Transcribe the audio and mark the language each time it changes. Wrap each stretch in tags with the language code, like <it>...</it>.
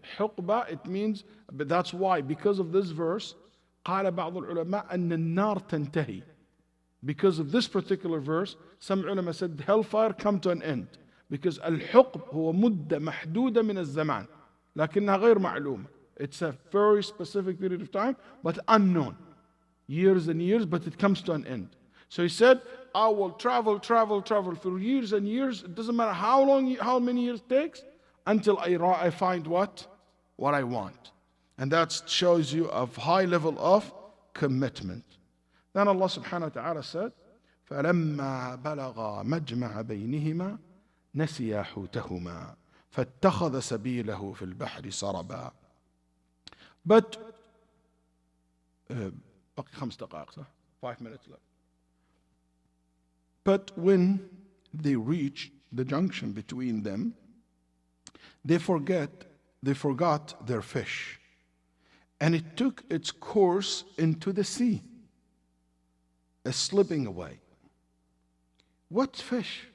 <en>حقبة, it means, but that's why, because of this verse, قال بعض العلماء أن النار تنتهي. Because of this particular verse, some ulama said hellfire come to an end.</en> <ar>Because الحقب هو مدة محدودة من الزمان لكنها غير معلومة.</ar> <en>It's a very specific period of time but unknown. Years and years, but it comes to an end. So he said, I will travel for years and years. It doesn't matter how long, how many years it takes until I find what I want. And that shows you a high level of commitment.</en> <ar>Then Allah subhanahu wa ta'ala said, فَلَمَّا بَلَغَا مَجْمَعَ بَيْنِهِمَا نَسِيَا حُوتَهُمَا فَاتَّخَذَ سَبِيلَهُ فِي الْبَحْرِ سَرَبًا. But, باقي 5 دقائق صح?</ar> <en>5 minutes left. But when they reached the junction between them, they forgot their fish, and it took its course into the sea, slipping away. What fish?</en>